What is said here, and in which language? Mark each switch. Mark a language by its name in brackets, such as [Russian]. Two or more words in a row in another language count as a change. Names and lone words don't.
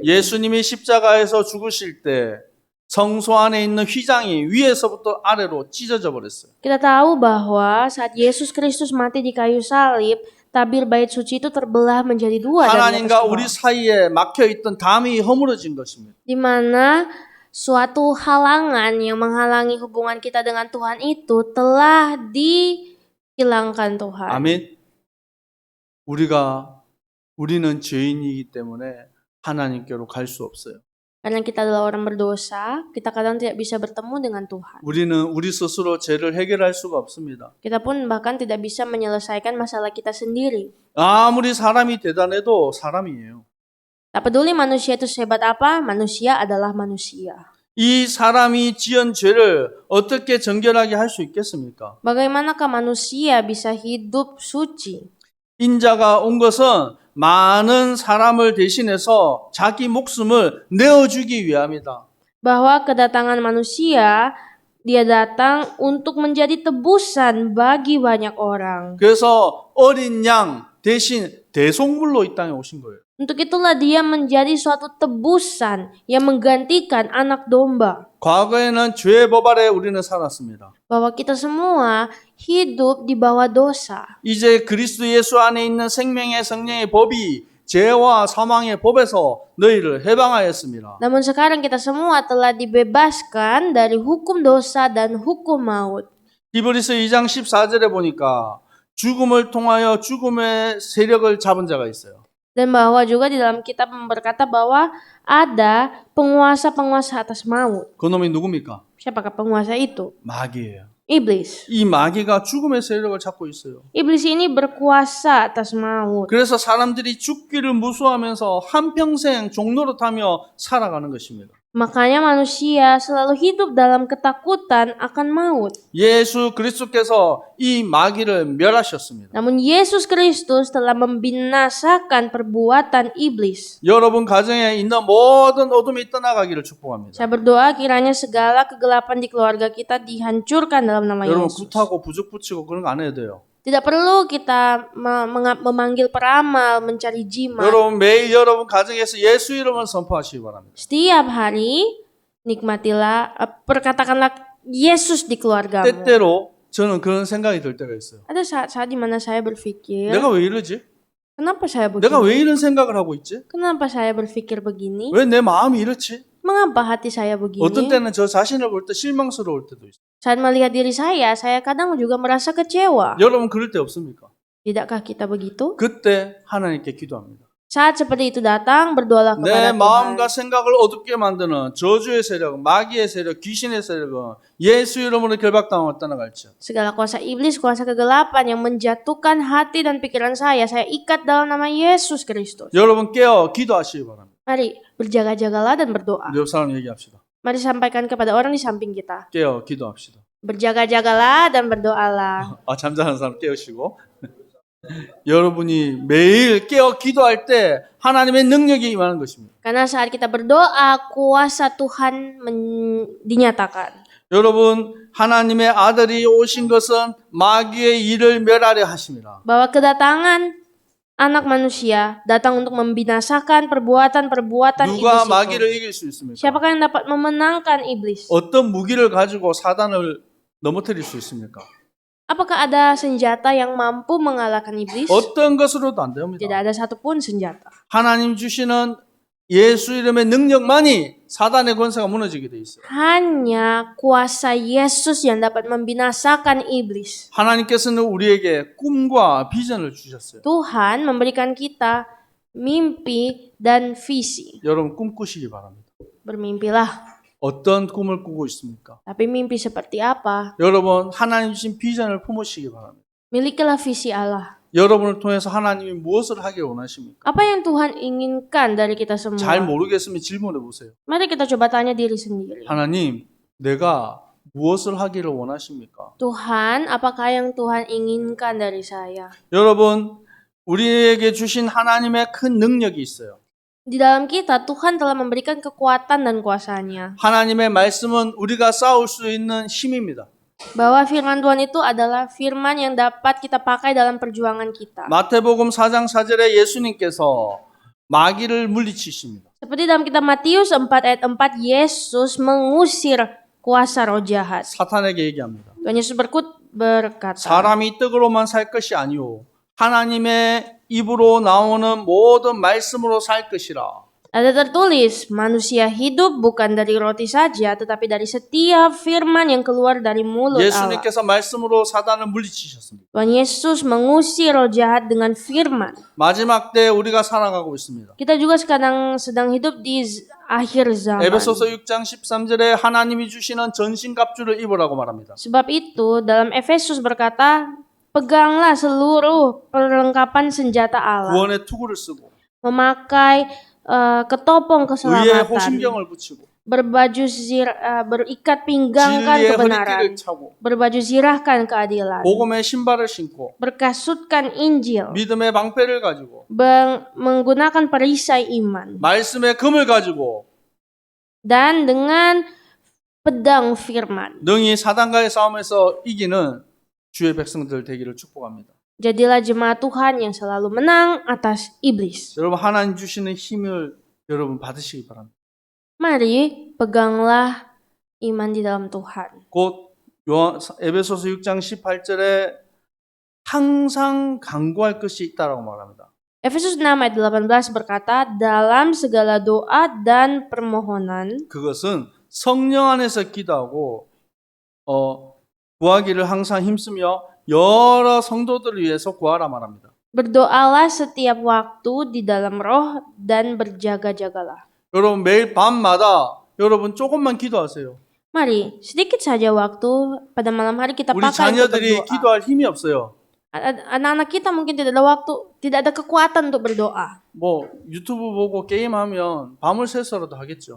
[Korean] 예수님이 십자가에서 죽으실 때 성소 안에 있는 휘장이 위에서부터 아래로 찢어져 버렸어요. [Indonesian] Kita tahu bahwa saat Yesus Kristus mati di kayu salib, tabir bait suci itu terbelah menjadi dua dari atas [Korean] 하나님과 [Indonesian] ke [Korean] 우리 [Indonesian] bawah. [Korean] 사이에 막혀 있던 담이 허물어진 것입니다. [Indonesian] Di mana suatu halangan yang menghalangi hubungan kita dengan Tuhan itu telah dihilangkan Tuhan. [Korean] 아멘. 우리는 죄인이기 때문에 하나님께로 갈 수 없어요. [Indonesian] Karena kita adalah orang berdosa, kita kadang tidak bisa bertemu dengan Tuhan. [Korean] 우리는 우리 스스로 죄를 해결할 수가 없습니다. [Indonesian] Kita pun bahkan tidak bisa menyelesaikan masalah kita sendiri. [Korean] 아무리 사람이 대단해도 사람이에요. [Indonesian] Tak peduli manusia itu sehebat apa, manusia adalah manusia. [Korean] 이 사람이 지은 죄를 어떻게 정결하게 할 수 있겠습니까? [Indonesian] Bagaimanakah manusia bisa hidup suci? [Korean] 인자가 온 것은 많은 사람을 대신해서 자기 목숨을 내어주기 위함이다. [Indonesian] Bahwa kedatangan manusia, dia datang untuk menjadi tebusan bagi banyak orang. [Korean] 그래서 어린 양 대신 대속물로 이 땅에 오신 거예요. [Indonesian] Untuk itulah dia menjadi suatu tebusan yang menggantikan anak domba. [Korean] 과거에는 죄의 법 아래 우리는 살았습니다. [Indonesian] Bahwa kita semua hidup di bawah dosa. [Korean] 이제 그리스도 예수 안에 있는 생명의 성령의 법이 죄와 사망의 법에서 너희를 해방하였습니다. [Indonesian] Namun sekarang kita semua telah dibebaskan dari hukum dosa dan hukum maut. [Korean] 히브리서 2장 14절에 보니까 죽음을 통하여 죽음의 세력을 잡은 자가 있어요. [Indonesian] Dan bahwa juga di dalam kitab berkata bahwa ada penguasa-penguasa atas maut. [Korean] 그놈이 누굽니까? [Indonesian] Siapakah penguasa itu? [Korean] 마귀예요. [Indonesian] Iblis. [Korean] 이 마귀가 죽음의 세력을 잡고 있어요. [Indonesian] Iblis ini berkuasa atas maut. [Korean] 그래서 사람들이 죽기를 무서워하면서 한평생 종노릇하며 살아가는 것입니다. [Indonesian] Makanya manusia selalu hidup dalam ketakutan akan maut. [Korean] 예수 그리스도께서 이 마귀를 멸하셨습니다. [Indonesian] Namun Yesus Kristus telah membinasakan perbuatan iblis. [Korean] 여러분 가정에 있는 모든 어둠이 떠나가기를 축복합니다. [Indonesian] Saya berdoa kiranya segala kegelapan di keluarga kita dihancurkan dalam nama [Korean] 여러분 [Indonesian] Yesus. [Korean] 굿하고 부적 붙이고 그런 거 안 해도 돼요. [Indonesian] Tidak perlu kita memanggil peramal, mencari jimat. [Korean] 여러분 매일 여러분 가정에서 예수 이름을 선포하시기 바랍니다. [Indonesian] Setiap hari nikmatilah, perkatakanlah Yesus di keluargamu. [Korean] 때때로 저는 그런 생각이 들 때가 있어요. [Indonesian] Ada saat-saat di mana saya berpikir, [Korean] 내가 왜 이러지? [Indonesian] kenapa saya [Korean] 내가 [Indonesian] begini? [Korean] 왜 이런 생각을 하고 있지? [Indonesian] Kenapa saya berpikir begini? [Korean] 왜 내 마음이 이렇지? [Indonesian] Mengapa hati saya [Korean] 어떤 [Indonesian] begini? [Korean] 때는 저 자신을 볼 때 실망스러울 때도 있어요. [Indonesian] Saat melihat diri saya kadang juga merasa kecewa. [Korean] 여러분 그럴 때 없습니까? [Indonesian] Tidakkah kita begitu? [Korean] 그때 하나님께 기도합니다. [Indonesian] Saat seperti itu datang, berdoalah [Korean] 내 [Indonesian] kepada Tuhan. [Korean] 마음과 생각을 어둡게 만드는 저주의 세력, 마귀의 세력, 귀신의 세력은 예수 이름으로 결박당하고 떠나갈지어다. [Indonesian] Segala kuasa iblis, kuasa kegelapan yang menjatuhkan hati dan pikiran saya ikat dalam nama Yesus Kristus. [Korean] 여러분 깨어 기도하시기 바랍니다. [Indonesian] Mari berjaga-jagalah dan berdoa. [Korean] 우리 옆 사람 얘기합시다. [Indonesian] Mari sampaikan kepada orang di samping kita. [Korean] 깨어 기도합시다. [Indonesian] Berjaga-jagalah dan berdoalah. [Korean] 잠자는 사람 깨우시고 여러분이 매일 깨어 기도할 때 하나님의 능력이 임하는 것입니다. [Indonesian] Karena saat kita berdoa, kuasa Tuhan dinyatakan. [Korean] 여러분 하나님의 아들이 오신 것은 마귀의 일을 멸하려 하십니다. [Indonesian] Bahwa kedatangan anak manusia datang untuk membinasakan perbuatan-perbuatan [Korean] 누가 [Indonesian] iblis [Korean] 마귀를 [Indonesian] itu. [Korean] 이길 수 있습니까? [Indonesian] Siapakah yang dapat memenangkan iblis? [Korean] 어떤 무기를 가지고 사단을 넘어뜨릴 수 있습니까? [Indonesian] Apakah ada senjata yang mampu mengalahkan iblis? [Korean] 어떤 것으로도 안 [Indonesian] Tidak [Korean] 됩니다. [Indonesian] ada satupun senjata. [Korean] 하나님 주시는 예수 이름의 능력만이 사단의 권세가 무너지게 돼 있어요. [Indonesian] Hanya kuasa Yesus yang dapat membinasakan iblis. [Korean] 하나님께서는 우리에게 꿈과 비전을 주셨어요. [Indonesian] Tuhan memberikan kita mimpi dan visi. [Korean] 여러분 꿈꾸시기 바랍니다. [Indonesian] Bermimpilah. [Korean] 어떤 꿈을 꾸고 있습니까? [Indonesian] Tapi mimpi seperti apa? [Korean] 여러분 하나님 주신 비전을 품으시기 바랍니다. [Indonesian] Milikilah visi Allah. [Korean] 여러분을 통해서 하나님이 무엇을 하길 원하십니까? [Indonesian] Apa yang Tuhan inginkan dari kita semua? [Korean] 잘 모르겠으면 질문해 보세요. [Indonesian] Mari kita coba tanya diri sendiri. [Korean] 하나님, 내가 무엇을 하기를 원하십니까? [Indonesian] Tuhan, apakah yang Tuhan inginkan dari saya? [Korean] 여러분, 우리에게 주신 하나님의 큰 능력이 있어요. [Indonesian] Di dalam kita, Tuhan telah memberikan kekuatan dan kuasanya. [Korean] 하나님의 말씀은 우리가 싸울 수 있는 힘입니다. [Indonesian] bahwa firman Tuhan itu adalah firman yang dapat kita pakai dalam perjuangan kita. [Korean] 마태복음 4장 4절에 예수님께서 마귀를 물리치십니다. [Indonesian] Seperti dalam kitab Matius 4 ayat 4, Yesus mengusir kuasa roh jahat. [Korean] 사탄에게 얘기합니다. [Indonesian] Tuhan Yesus berkata, [Korean] 사람이 떡으로만 살 것이 아니오 하나님의 입으로 나오는 모든 말씀으로 살 것이라. [Indonesian] ada tertulis, manusia hidup bukan dari roti saja, tetapi dari setiap firman yang keluar dari mulut Allah. [Korean] 예수님께서 말씀으로 사단을 물리치셨습니다. [Indonesian] Tuhan Yesus mengusir roh jahat dengan firman. [Korean] 마지막 때 우리가 살아가고 있습니다. [Indonesian] Kita juga sekarang sedang hidup di akhir zaman. [Korean] 에베소서 6장 13절에 하나님이 주시는 전신갑주를 입으라고 말합니다. [Indonesian] Sebab itu dalam Efesus berkata, peganglah seluruh perlengkapan senjata Allah. [Korean] 구원의 투구를 쓰고 [Indonesian] Memakai ketopong [Korean] 의의 [Indonesian] keselamatan. [Korean] 호심경을 붙이고 [Indonesian] Berbaju berikat pinggangkan [Korean] 진리의 [Indonesian] kebenaran. [Korean] 허리띠를 차고 [Indonesian] Berbaju zirahkan keadilan. [Korean] 복음의 신발을 신고 [Indonesian] Berkasutkan Injil. [Korean] 믿음의 방패를 가지고 [Indonesian] Menggunakan perisai iman. [Korean] 말씀의 금을 가지고 [Indonesian] Dan dengan pedang firman. [Korean] 능히 사단과의 싸움에서 이기는 주의 백성들 되기를 축복합니다. [Indonesian] Jadilah jemaat Tuhan yang selalu menang atas iblis. [Korean] 여러분 하나님 주시는 힘을 여러분 받으시기 바랍니다. [Indonesian] Mari peganglah iman di dalam Tuhan. [Korean] 곧 에베소서 6장 18절에 항상 간구할 것이 있다라고 말합니다. [Indonesian] Efesus 6 ayat 18 berkata, dalam segala doa dan permohonan [Korean] 그것은 성령 안에서 기도하고 구하기를 항상 힘쓰며 여러 성도들을 위해서 구하라 말합니다. [Indonesian] berdoalah setiap waktu di dalam roh dan berjaga-jagalah. [Korean] 여러분 매일 밤마다 여러분 조금만 기도하세요. [Indonesian] Mari sedikit saja waktu pada malam hari kita [Korean] 우리 [Indonesian] pakai untuk [Korean] 자녀들이 [Indonesian] berdoa. [Korean] 기도할 힘이 없어요. [Indonesian] Anak-anak kita mungkin tidak ada waktu, tidak ada kekuatan untuk berdoa. [Korean] 뭐 유튜브 보고 게임하면 밤을 새서라도 하겠죠.